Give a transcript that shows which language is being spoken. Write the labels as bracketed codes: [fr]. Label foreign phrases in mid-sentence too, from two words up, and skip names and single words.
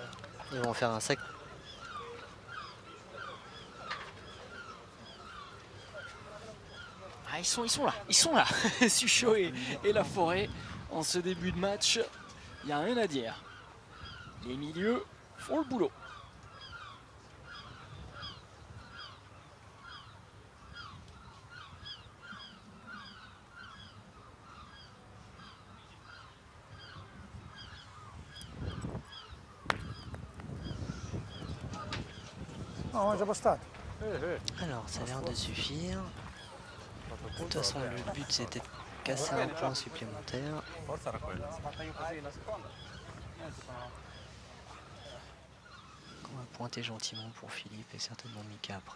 [fr] Ils vont faire un sac. ils sont là. Suchot et la Forêt en ce début de match, il n'y a rien à dire. Les milieux font le boulot. [it] No, è già bastato. [fr] Alors, ça a l'air de suffire. De toute façon, le but c'était de casser un point supplémentaire. On va pointer gentiment pour Philippe et certainement Mika après.